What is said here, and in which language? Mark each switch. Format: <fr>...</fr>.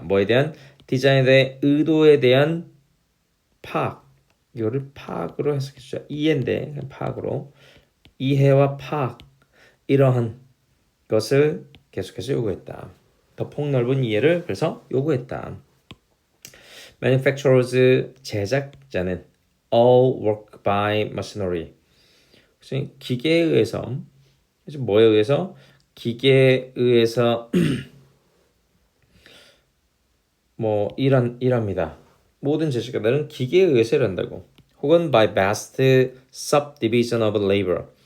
<ko>뭐에 대한 디자인의 의도에 대한 파악. 이거를 파악으로 해석해 주자. 이해인데 파악으로 이해와 파악 이러한 것을 계속해서 요구했다. 더 폭넓은 이해를 그래서 요구했다.</ko> <en>Manufacturers</en> <ko>제작자는</ko> <en>all work by machinery.</en> <ko>기계에 의해서 뭐에 의해서? 기계에 의해서 뭐 일합니다. 모든 제작자들은 기계에 의해서 일한다고.</ko> <en>혹은 by vast subdivision of labor.</en>